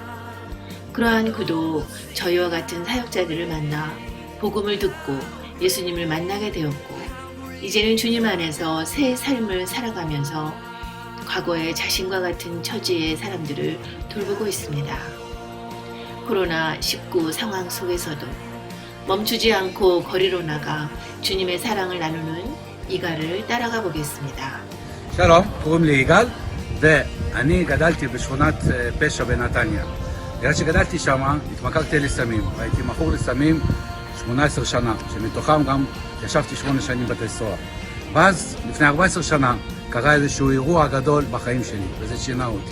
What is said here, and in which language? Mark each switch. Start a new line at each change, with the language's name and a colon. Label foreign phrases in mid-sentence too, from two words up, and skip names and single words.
Korean: 그러한 그도 저희와 같은 사역자들을 만나 복음을 듣고 예수님을 만나게 되었고 이제는 주님 안에서 새 삶을 살아가면서 과거의 자신과 같은 처지의 사람들을 돌보고 있습니다. 코로나19 상황 속에서도 멈추지 않고 거리로 나가 주님의 사랑을 나누는 이갈을 따라가 보겠습니다.
Hebrew: שלום, קוראים לי יגאל, ואני גדלתי בשכונת פשע בנתניה. בגלל שגדלתי שם, התמכרתי לסמים, והייתי מכור לסמים 18 שנה, שמתוכם גם ישבתי 8 שנים בבתי סוהר. ואז, לפני 14 שנה, קרה איזשהו אירוע גדול בחיים שלי, וזה שינה אותי.